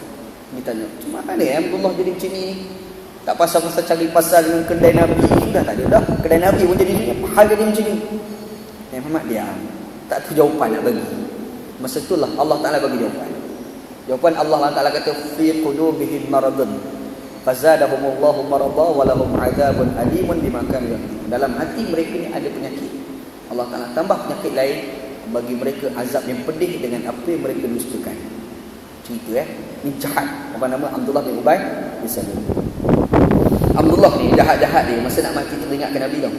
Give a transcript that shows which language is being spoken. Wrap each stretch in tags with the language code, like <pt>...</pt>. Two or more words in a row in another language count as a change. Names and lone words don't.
<ms>Dia tanya, macam mana Abdullah jadi macam ni? Tak pasal-pasal cari pasal dengan kedai Nabi. Sudah tak ada dah. Kedai Nabi pun jadi ni, hal jadi macam ni. Nabi Muhammad diam, tak tahu jawapan nak bagi. Masa itulah Allah Ta'ala bagi jawapan. Jawapan Allah Taala kata</ms> <ar>في قلوبهم مرض فزادهم الله مرضا ولهم عذاب أليم بما كانوا يكسبون.</ar> <ms>Dalam hati mereka ni ada penyakit. Allah Taala tambah penyakit lain bagi mereka, azab yang pedih dengan apa yang mereka dustakan. Cerita ni jahat. Apa nama? Abdullah bin Ubay bin Salul. Abdullah ni jahat-jahat dia, masa nak mati teringatkan Nabi tau.</ms>